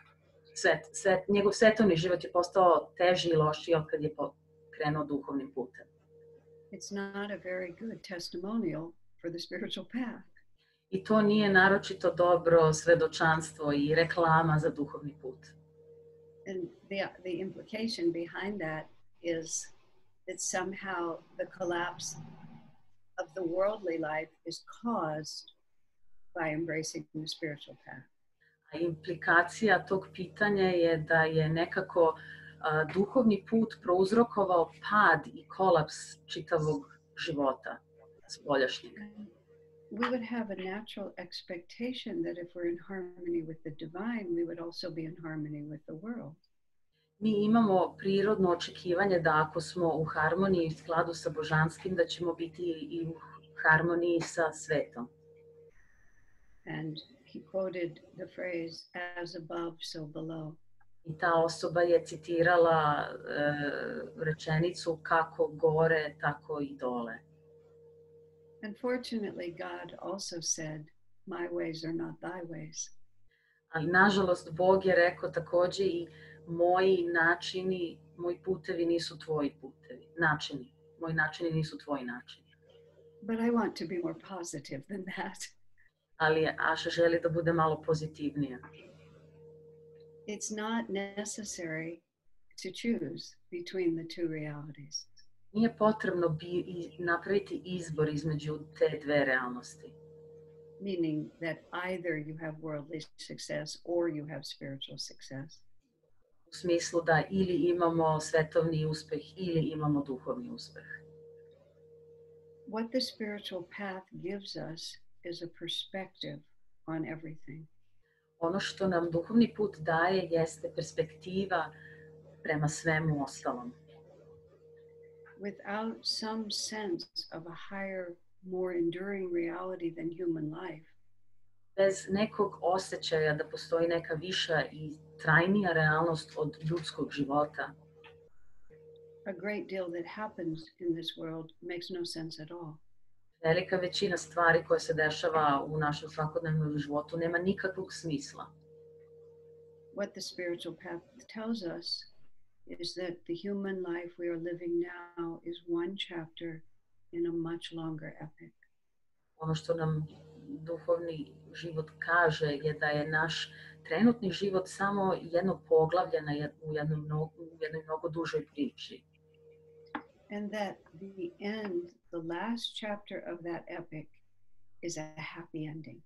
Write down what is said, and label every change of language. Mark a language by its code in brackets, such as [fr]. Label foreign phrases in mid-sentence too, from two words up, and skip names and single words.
[sr] Njegov svetovni život je postao teži i lošiji otkad je krenuo duhovnim putem. [en] It's not a very good testimonial for the spiritual path. [sr] I to nije naročito dobro svedočanstvo i reklama za duhovni put. [en] And the implication behind that is that somehow the collapse of the worldly life is caused by embracing the spiritual path. [sr] A implikacija tog pitanja je da je nekako duhovni put prouzrokovao pad i kolaps čitavog života spoljašnjeg. [en] We would have a natural expectation that if we're in harmony with the divine, we would also be in harmony with the world. [sr] Mi imamo prirodno očekivanje da ako smo u harmoniji i skladu sa božanskim, da ćemo biti i u harmoniji sa svetom. [en] And he quoted the phrase, as above, so below. [sr] I ta osoba je citirala rečenicu kako gore, tako i dole. [en] Unfortunately, God also said, my ways are not thy ways. [sr] Ali nažalost, Bog je rekao takođe i moji načini, moji putevi nisu tvoji putevi. Moji načini nisu tvoji načini. [en] But I want to be more positive than that. [sr] Ali Aša želi da bude malo pozitivnija. [en] It's not necessary to choose between the two realities. [sr] Nije potrebno napraviti izbor između te dve realnosti. [en] Meaning that either you have worldly success or you have spiritual success. [sr] U smislu da ili imamo svetovni uspeh ili imamo duhovni uspeh. [en] What the spiritual path gives us is a perspective on everything. [sr] Ono što nam duhovni put daje jeste perspektiva prema svemu ostalom. [en] Without some sense of a higher, more enduring reality than human life, [sr] bez nekog osjećaja da postoji neka viša i trajnija realnost od ljudskog života, [en] a great deal that happens in this world makes no sense at all. [sr] Velika većina stvari koje se dešava u našem svakodnevnom životu nema nikakvog smisla. [en] What the spiritual path tells us is that the human life we are living now is one chapter in a much longer epic. [sr] Ono što nam duhovni život kaže je da je naš trenutni život samo jedno poglavlje u jednoj mnogo dužoj priči. [en] And that the end, the last chapter of that epic is a happy ending.